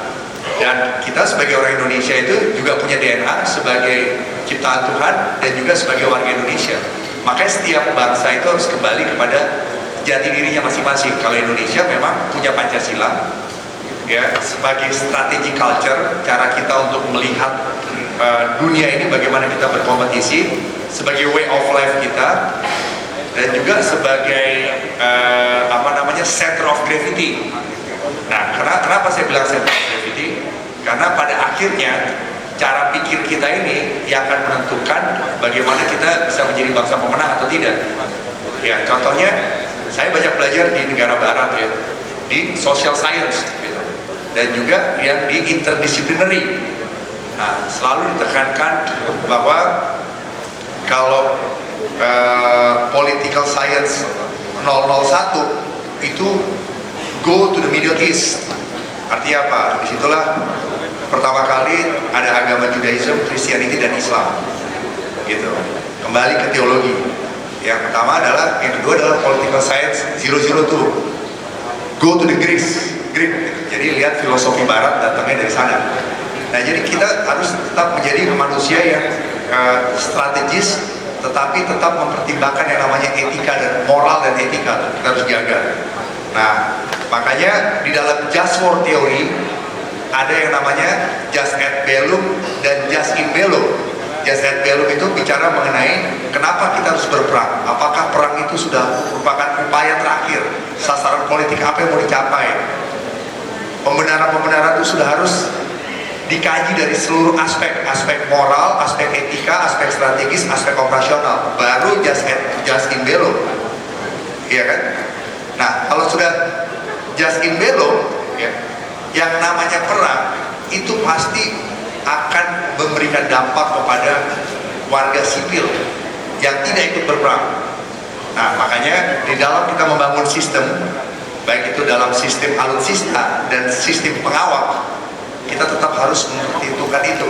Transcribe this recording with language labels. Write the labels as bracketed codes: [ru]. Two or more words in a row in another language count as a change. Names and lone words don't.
[id] Dan kita sebagai orang Indonesia itu juga punya DNA sebagai ciptaan Tuhan dan juga sebagai warga Indonesia. Makanya setiap bangsa itu harus kembali kepada jati dirinya masing-masing. Kalau Indonesia memang punya Pancasila, ya, sebagai strategi culture, cara kita untuk melihat dunia ini bagaimana kita berkompetisi, sebagai [en] way of life [id] kita, dan juga sebagai [en] center of gravity. [id] Nah, kenapa saya bilang [en] center of gravity? [id] Karena pada akhirnya cara pikir kita ini yang akan menentukan bagaimana kita bisa menjadi bangsa pemenang atau tidak. Ya, contohnya saya banyak belajar di negara barat, ya, di [en] social science, [id] gitu, dan juga yang di interdisciplinary. Nah, selalu ditekankan bahwa kalau [en] political science [id] 001 itu [en] go to the Middle East. [id] Artinya apa? Disitulah pertama kali ada agama Judaism, Christianity, dan Islam, gitu. Kembali ke teologi. Yang pertama adalah, yang kedua adalah [en] political science [id] 002. [en] Go to the Greek. [id] Jadi lihat filosofi Barat datangnya dari sana. Nah, jadi kita harus tetap menjadi manusia yang strategis, tetapi tetap mempertimbangkan yang namanya etika dan moral dan etika. Kita harus jaga. Nah, makanya di dalam [en] just war theory [id] ada yang namanya [la] jus ad bellum [id] dan [la] jus in bello. Jus ad bellum [id] itu bicara mengenai kenapa kita harus berperang. Apakah perang itu sudah merupakan upaya terakhir, sasaran politik apa yang mau dicapai? Pembenaran itu sudah harus dikaji dari seluruh aspek moral, aspek etika, aspek strategis, aspek operasional. [la] Baru jus in bello, [id] iya kan? Nah, kalau sudah [la] jus in bello, [id] ya, yang namanya perang itu pasti akan memberikan dampak kepada warga sipil yang tidak ikut berperang. Nah, makanya di dalam kita membangun sistem, baik itu dalam sistem alutsista dan sistem pengawal, kita tetap harus memperhitungkan itu.